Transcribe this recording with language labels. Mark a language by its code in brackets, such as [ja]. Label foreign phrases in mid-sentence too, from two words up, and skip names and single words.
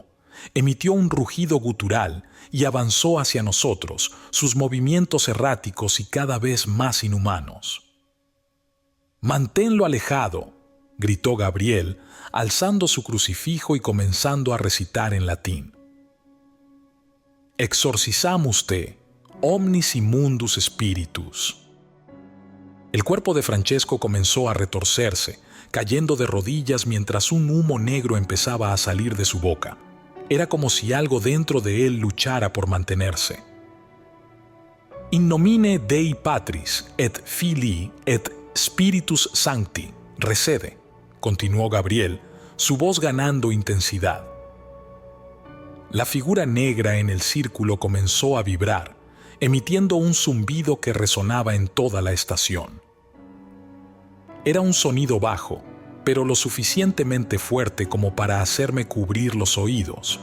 [es] Emitió un rugido gutural y avanzó hacia nosotros, sus movimientos erráticos y cada vez más inhumanos. «Manténlo alejado», gritó Gabriel, alzando su crucifijo y comenzando a recitar en latín. [la] «Exorcizamus te, omnis immundus spiritus». [es] El cuerpo de Francesco comenzó a retorcerse, cayendo de rodillas mientras un humo negro empezaba a salir de su boca. Era como si algo dentro de él luchara por mantenerse. [la] «In nomine Dei Patris et Filii et Spiritus Sancti, recede», [es] continuó Gabriel, su voz ganando intensidad. La figura negra en el círculo comenzó a vibrar, emitiendo un zumbido que resonaba en toda la estación. Era un sonido bajo, pero lo suficientemente fuerte como para hacerme cubrir los oídos.